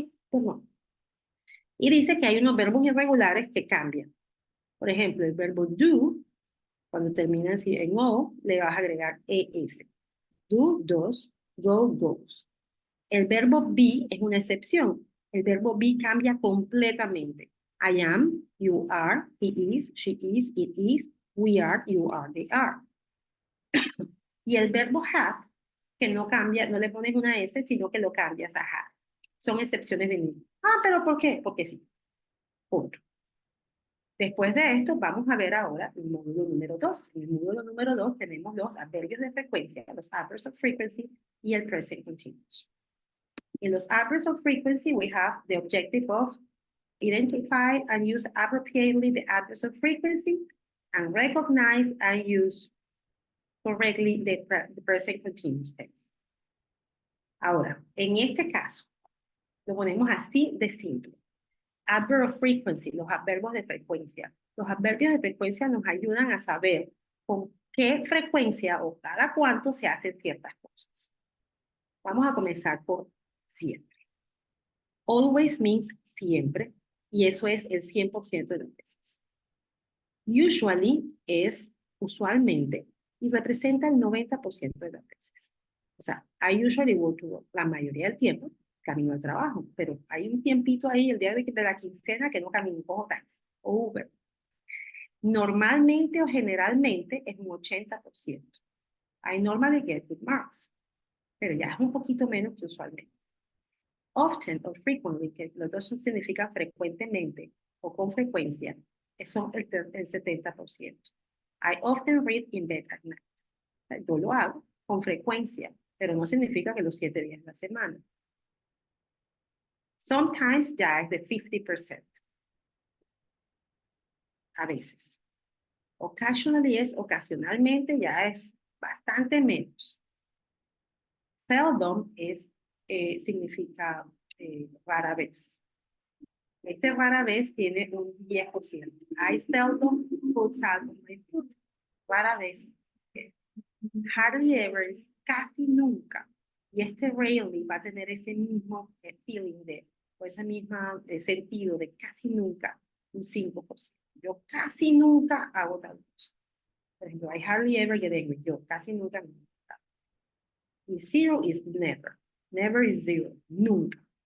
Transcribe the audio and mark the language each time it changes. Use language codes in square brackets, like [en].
[es] Perdón. Y dice que hay unos verbos irregulares que cambian. Por ejemplo, el verbo do, cuando termina así en O, le vas a agregar ES. [en] Do, does, go, goes. [es] El verbo be es una excepción. El verbo be cambia completamente. [en] I am, you are, he is, she is, it is, we are, you are, they are. [es] Y el verbo have, que no cambia, no le pones una S, sino que lo cambias a has. Son excepciones de mí. ¿Pero por qué? Porque sí. Punto. Después de esto, vamos a ver ahora el módulo número 2. En el módulo número 2 tenemos los adverbios de frecuencia, los [en] adverbs of frequency [es] y el present continuous. [en] In los adverbs of frequency, we have the objective of identify and use appropriately the adverbs of frequency and recognize and use correctly the present continuous tense. [es] Ahora, en este caso, lo ponemos así de simple. [en] Adverb of frequency, [es] los adverbios de frecuencia. Los adverbios de frecuencia nos ayudan a saber con qué frecuencia o cada cuánto se hacen ciertas cosas. Vamos a comenzar por siempre. [en] Always means [es] siempre, y eso es el 100% de las veces. Usually es usualmente y representa el 90% de las veces. O sea, [en] I usually go to work [es] la mayoría del tiempo, camino al trabajo, pero hay un tiempito ahí, el día de la quincena, que no camino, cojo taxi o Uber. Normalmente o generalmente es un 80%. [en] I normally get good marks, [es] pero ya es un poquito menos que usualmente. Often o frequently, que los dos significan frecuentemente o con frecuencia, son el 70%. [en] I often read in bed at night. [es] Yo lo hago con frecuencia, pero no significa que los 7 días de la semana. Sometimes ya es de 50%. A veces. Occasionally es ocasionalmente, ya es bastante menos. Seldom es, significa rara vez. Este rara vez tiene un 10%. [en] I seldom put salt on my food. [es] Rara vez. [en] Hardly ever [es] es casi nunca. Y este rarely va a tener ese mismo feeling o ese mismo sentido de casi nunca, un 5%. Yo casi nunca hago tal cosa. Por ejemplo, [en] I hardly ever get angry. [es] Yo casi nunca me enojo. [en] Y zero is never. Never is zero. [es] Nunca.